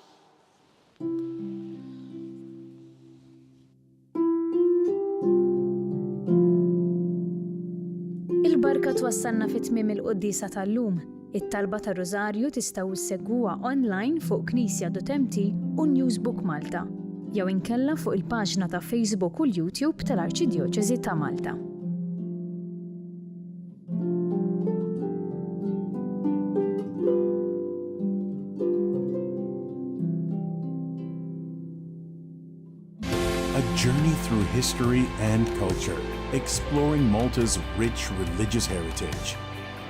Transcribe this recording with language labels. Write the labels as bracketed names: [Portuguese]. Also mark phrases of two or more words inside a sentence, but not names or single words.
[Maltese] Il-barka twassalna fit-tmiem il-Quddisa tal-lum. It-talba tar-Rożarju tistgħu issegwuha online fuq Knisja.mt u Newsbook Malta, jew inkella fuq il-paġna ta' Facebook u l-YouTube tal-Arċidjoċeżi ta' Malta. [English] A journey through history and culture, exploring Malta's rich religious heritage.